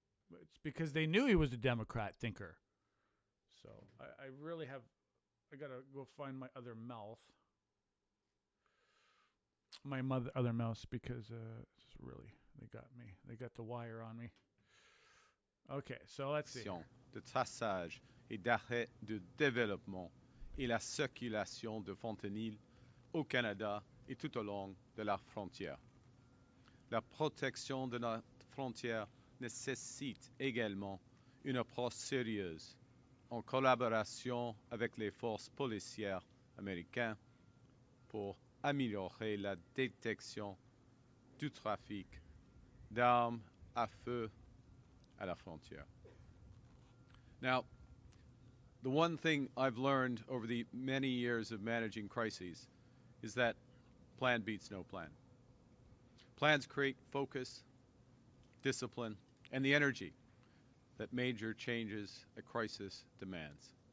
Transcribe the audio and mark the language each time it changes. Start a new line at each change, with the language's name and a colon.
English: It's because they knew he was a Democrat thinker. So I really have. I gotta go find my other mouth. Other mouse, because it's really, they got me. They got the wire on me. Okay, so let's see.
French: De traçage et d'arrêt de développement et la circulation de fentanyl au Canada et tout au long de la frontière. La protection de notre frontière nécessite également une approche sérieuse en collaboration avec les forces policières américaines pour améliorer la détection du trafic d'armes à feu à la frontière.
English: Now, the one thing I've learned over the many years of managing crises is that plan beats no plan. Plans create focus, discipline, and the energy that major changes a crisis demands.